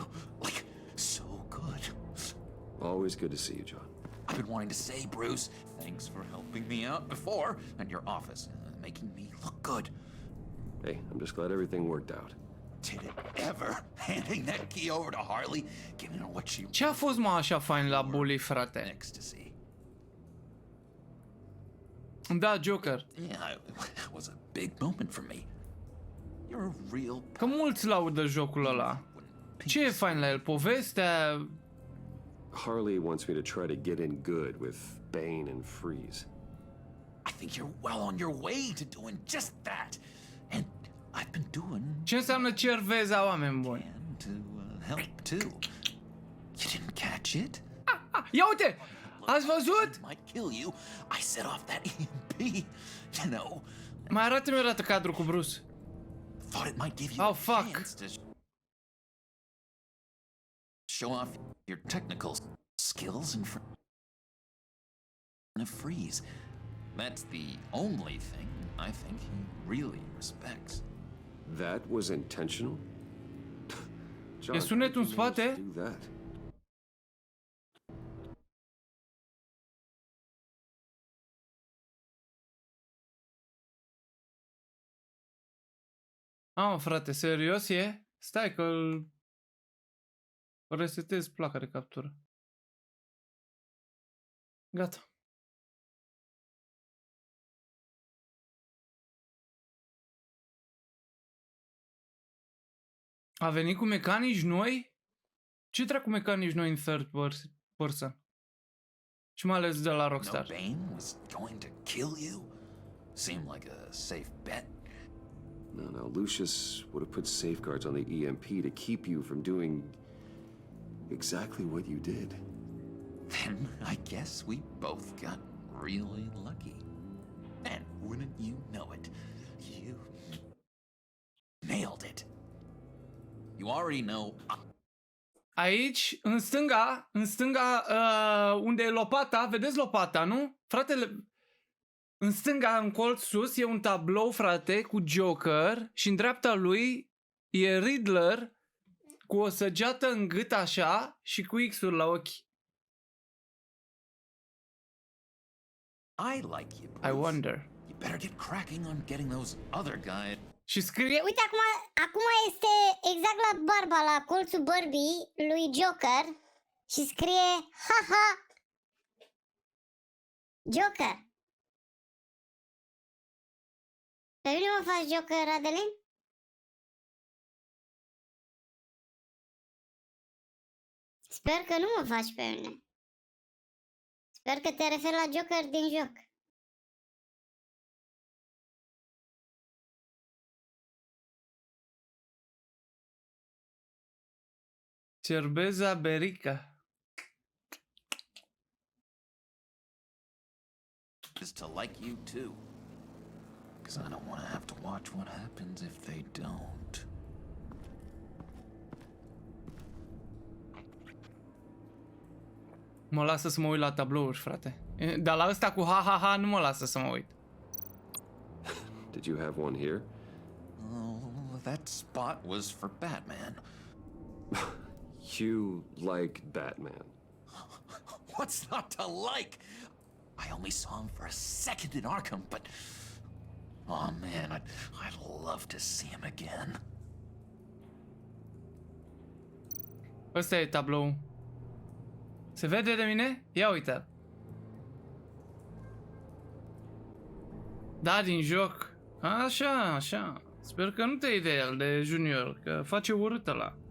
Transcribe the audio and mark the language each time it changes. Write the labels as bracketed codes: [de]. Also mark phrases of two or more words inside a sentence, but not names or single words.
[en] Like, so good. Always good to see you, John. I've been wanting to say, Bruce, thanks for helping me out before at your office, making me look good. Hey, I'm just glad everything worked out. Did it ever? Handing that key over to Harley, giving her what she [ro] Ce a fost mă așa fain la Bully, frate? [en] ecstasy. [ro] Da, Joker. [en] Yeah, it was a big moment for me. You're a real... [ro] Că mulți laudă jocul ăla. Ce e fain la el? Povestea? [en] Harley wants me to try to get in good with Bane and Freeze. I think you're well on your way to doing just that. And I've been doing... [ro] Ce înseamnă cerveza, oameni buni? [en] To help too. You didn't catch it? [ro] Ia uite! Ați văzut? [en] Might kill you. I set off that EMP. You know. [ro] Mai arată-mi o dată cadrul cu Bruce. [en] Thought it might give you a chance to show off your technical skills in front of Freeze. That's the only thing I think he really respects. That was intentional? John, [ro] E sunetul în spate? [en] do that? [ro] Mă, frate, serios e? Stai că îl resetez placa de captură. Gata. A venit cu mecanici noi? Ce dracu mecanici noi în [en] third person? [ro] Și mai ales de la Rockstar. [en] No, Bane was going to kill you? Seemed like a safe bet. No, Lucius would have put safeguards on the EMP to keep you from doing exactly what you did. Then I guess we both got really lucky. And wouldn't you know it, you nailed it. You already know. [ro] Aici, în stânga, unde e lopata, vedeți lopata, nu? Fratele, în stânga, în colț sus, e un tablou, frate, cu Joker și în dreapta lui e Riddler cu o săgeată în gât așa și cu X-uri la ochi. [en] I like you, Bruce. I wonder. You better get cracking on getting those other guys. [ro] Și scrie... Uite, acum este exact la barba, la colțul bărbii lui Joker și scrie haha Joker. Pe mine mă faci Joker, Adeline? Sper că nu mă faci pe mine. Sper că te referi la Joker din joc. Cerbeza Berica. [en] Is to like you too. Because I don't want to have to watch what happens if they don't. [ro] Mă lasă să mă uit la tablouri, frate. Dar la ăsta cu ha-ha-ha nu mă lasă să mă uit. [en] Did you have one here? Oh, that spot was for Batman. You like Batman. What's not to like? I only saw him for a second in Arkham, but... Oh man, I'd love to see him again. [ro] Ăsta e tablou. Se vede de mine? Ia uite. Da, din joc. Așa, așa. Sper că nu te iei de el, de Junior, că face urât ăla.